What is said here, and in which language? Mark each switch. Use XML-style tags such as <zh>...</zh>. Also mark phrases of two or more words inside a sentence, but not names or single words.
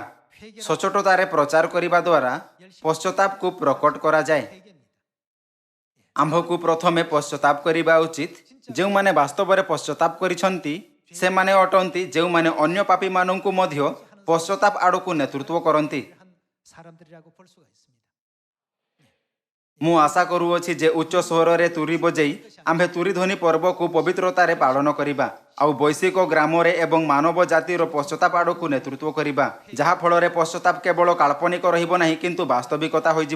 <or>ସଚ୍ଚୋଟତାରେ ପ୍ରଚାର କରିବା ଦ୍ୱାରା ପଶ୍ଚାତାପକୁ ପ୍ରକଟ କରାଯାଏ। ଆମ୍ଭକୁ ପ୍ରଥମେ ପଶ୍ଚାତାପ କରିବା ଉଚିତ। ଯେଉଁମାନେ ବାସ୍ତବରେ ପଶ୍ଚାତାପ କରିଛନ୍ତି ସେମାନେ ଅଟନ୍ତି ଯେଉଁମାନେ ଅନ୍ୟ ପାପୀମାନଙ୍କୁ ମଧ୍ୟ ପଶ୍ଚାତାପ ଆଡ଼କୁ ନେତୃତ୍ୱ କରନ୍ତି।</or> <ko>사람들이라고 볼 수가 있습니다.</ko> <or>ମୁଁ ଆଶା କରୁଅଛି ଯେ ଉଚ୍ଚ ସ୍ୱରରେ ତୁରୀ ବଜେଇ ଆମ୍ଭେ ତୁରିଧ୍ୱନି ପର୍ବକୁ ପବିତ୍ରତାରେ ପାଳନ କରିବା ଆଉ ବୈଶ୍ୱିକ ଗ୍ରାମରେ ଏବଂ ମାନବ ଜାତିର ପଶ୍ଚାତାପ ଆଡ଼କୁ ନେତୃତ୍ୱ କରିବା, ଯାହାଫଳରେ ପଶ୍ଚାତାପ କେବଳ କାଳ୍ପନିକ ରହିବ ନାହିଁ କିନ୍ତୁ ବାସ୍ତବିକତା ହୋଇଯିବ।</or>